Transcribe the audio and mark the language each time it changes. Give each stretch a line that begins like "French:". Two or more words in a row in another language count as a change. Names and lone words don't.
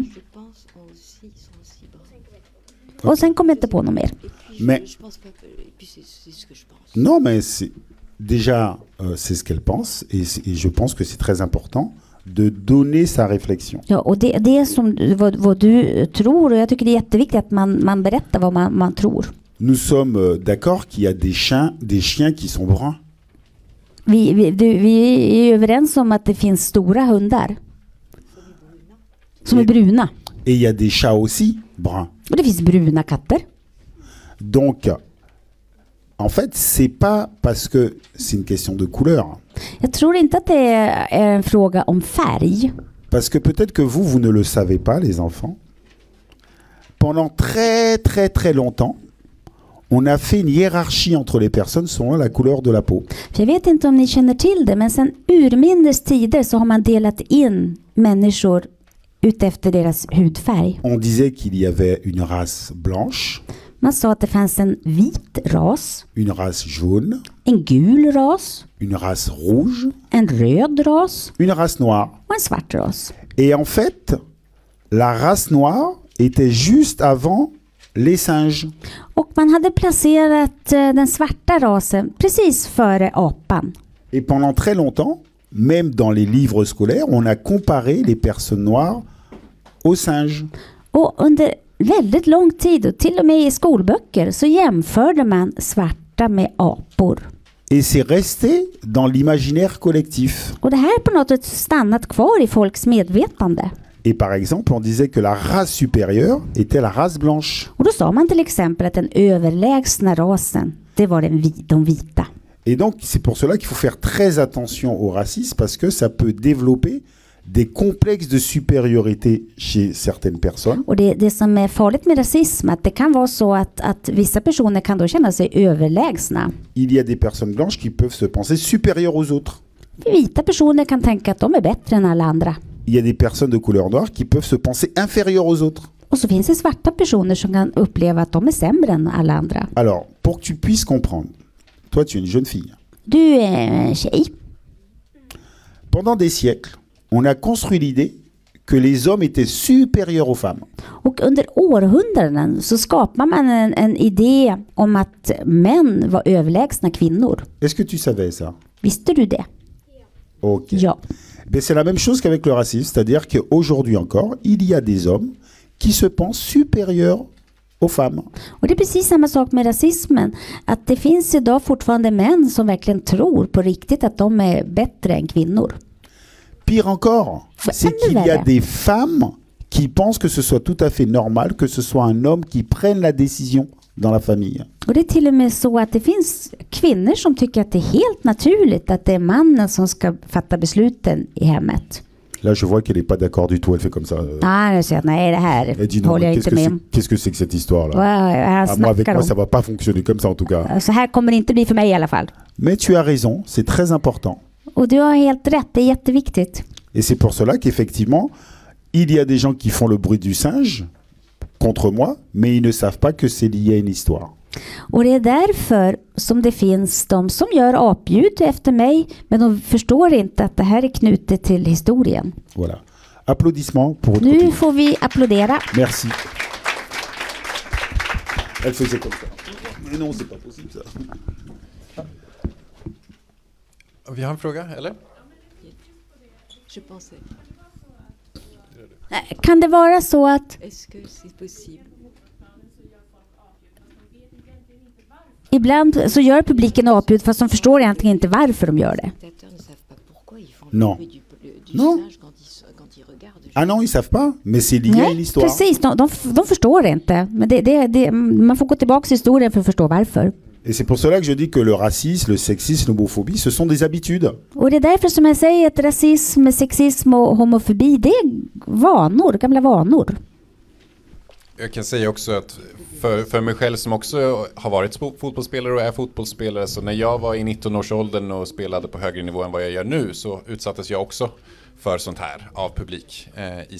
French: je pense sont aussi bruns.
Swedish: Och sen kom jag inte på något mer.
French: Et puis Mais- je pense pas et puis c'est ce que je pense. Non, mais déjà, c'est ce qu'elle pense, et je pense que c'est très important de donner sa réflexion.
Swedish: Ja, och det är som vad du tror, och jag tycker det är jätteviktigt att man berättar vad man tror.
French: Nous sommes d'accord qu'il y a des chiens qui sont bruns.
Swedish: Vi är överens om att det finns stora hundar som är bruna.
French: Et il y a des chats aussi bruns.
Swedish: Och det finns bruna katter.
French: Donc, en fait, c'est pas parce que c'est une question de couleur.
Swedish: Jag tror inte att det är en fråga om färg.
French: Parce que peut-être que vous ne le savez pas, les enfants. Pendant très, très, très longtemps, on a fait une hiérarchie entre les personnes selon la couleur de la peau.
Swedish: För jag vet inte om ni känner till det, men sen urminnes tider så har man delat in människor utefter deras hudfärg.
French: On disait qu'il y avait une race blanche,
Swedish: Man sa att det fanns en vit ras,
French: une race jaune,
Swedish: en gul ras,
French: une race rouge,
Swedish: en röd ras
French: une race noire.
Swedish: och en svart ras.
French: Et en fait, la race noire était juste avant les singes.
Swedish: Och man hade placerat den svarta rasen precis före apan.
French: Et pendant très longtemps, même dans les livres scolaires, on a comparé les personnes noires aux singes.
Swedish: Och under väldigt lång tid, och till och med i skolböcker, så jämförde man svarta med apor.
French: Et c'est resté dans l'imaginaire collectif.
Swedish: Och det här på något sätt stannat kvar i folks medvetande.
French: Et par exemple, on disait que la race supérieure était la race blanche.
Swedish: Och då sa man till exempel att den överlägsna rasen, det var de vita.
French: Et donc, c'est pour cela qu'il faut faire très attention au racisme, parce que ça peut développer des complexes de supériorité chez certaines personnes.
Swedish: Och det som är farligt med rasism, att det kan vara så att vissa personer kan då känna sig överlägsna.
French: Il y a des personnes blanches qui peuvent se penser supérieures aux autres.
Swedish: Vita personer kan tänka att de är bättre än alla andra.
French: Il y a des personnes de couleur noire qui peuvent se penser inférieures aux autres.
Swedish: Och så finns det svarta personer som kan uppleva att de är sämre än alla andra.
French: Alors, pour que tu puisses comprendre, toi tu es une jeune fille.
Swedish: Du är en tjej.
French: Pendant des siècles, on a construit l'idée que les hommes étaient supérieurs aux femmes.
Swedish: Och under århundraden så skapar man en idé om att män var överlägsna kvinnor.
French: Est-ce que tu savais ça?
Swedish: Visste du det? Ok. Ja.
French: Ben, c'est la même chose qu'avec le racisme, c'est-à-dire qu'aujourd'hui encore, il y a des hommes qui se pensent supérieurs aux femmes.
Swedish: Och det är precis samma sak med rasismen. Att det finns idag fortfarande män som verkligen tror på riktigt att de är bättre än kvinnor.
French: Pire encore, c'est qu'il y a des femmes qui pensent que ce soit tout à fait normal que ce soit un homme qui prenne la décision dans la famille.
Swedish: Och det är till och med så att det finns kvinnor som tycker att det är helt naturligt att det är mannen som ska fatta besluten i hemmet.
French: Là, je vois qu'elle n'est pas d'accord du tout. Elle fait comme ça.
Swedish: Nu säger jag, nej, det här
French: Elle dit non,
Swedish: håller jag inte med om.
French: qu'est-ce que c'est que cette histoire-là?
Swedish: Vad han
French: Moi, avec
Swedish: snackar
French: moi,
Swedish: om.
French: ça va pas fonctionner comme ça en tout cas.
Swedish: Så här kommer det inte bli för mig i alla fall.
French: Mais tu as raison, c'est très important.
Swedish: Och du har helt rätt, det är jätteviktigt.
French: Et c'est pour cela qu'effectivement, il y a des gens qui font le bruit du singe contre moi, mais ils ne savent pas que c'est lié à une histoire.
Swedish: Och det är därför som det finns de som gör apljud efter mig, men de förstår inte att det här är knutet till historien.
French: Voilà. Applaudissements pour votre
Swedish: Nu
French: copine.
Swedish: får vi applådera.
French: Merci. Elle faisait comme ça. Mais non, c'est pas possible ça.
Swedish: Vi har en fråga, eller?
French: Je pensais,
Swedish: Kan det vara så att
French: est-ce que c'est possible?
Swedish: ibland så gör publiken apljud fast de förstår egentligen inte varför de gör det?
French: Les spectateurs ne savent pas pourquoi ils font Non. le bruit du Non. singe quand ils regardent. Ah non, ils savent pas, mais c'est lié à une
Swedish: Nej,
French: histoire.
Swedish: precis. De förstår inte. Men man får gå tillbaka till historien för att förstå varför.
French: Et c'est pour cela que je dis que le racisme, le sexisme, l'homophobie, ce sont des habitudes.
Swedish: Och det är därför som jag säger att rasism, sexism och homofobi, det är vanor, gamla vanor. Jag kan säga också att för mig själv som också har varit fotbollsspelare och är fotbollsspelare, så när jag var i 19-årsåldern och spelade på högre nivå än vad jag gör nu, så utsattes jag också för sånt här av publik i Sverige.